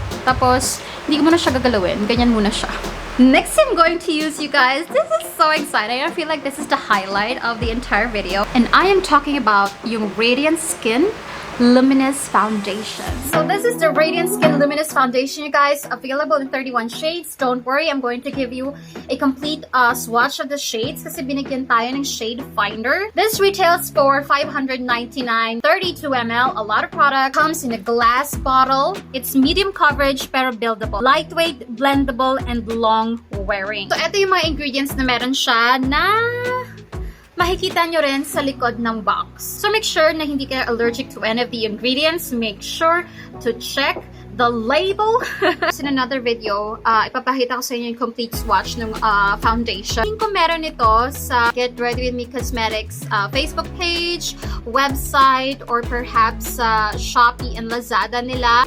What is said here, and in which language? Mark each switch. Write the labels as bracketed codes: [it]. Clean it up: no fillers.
[tl] Tapos, hindi ko muna siya gagalawin. Ganyan muna siya. [en] Next I'm going to use, you guys, this is so exciting. I feel like this is the highlight of the entire video. And I am talking about yung Radiant Skin Luminous Foundation. So this is the Radiant Skin Luminous Foundation, you guys. Available in 31 shades. Don't worry, I'm going to give you a complete swatch of the shades [tl] kasi binigyan tayo ng shade finder. [en] This retails for $599, 32 ml. A lot of product. Comes in a glass bottle. It's medium coverage pero buildable. Lightweight, blendable, and long wearing. [tl] So ito yung mga ingredients na meron siya na makikita nyo rin sa likod ng box. [en] So make sure na hindi kayo allergic to any of the ingredients. Make sure to check the label. In another video, [tl] ipapakita ko sa inyo yung complete swatch ng foundation. Tingin ko meron ito sa Get Ready With Me Cosmetics Facebook page, website, or perhaps sa Shopee and Lazada nila.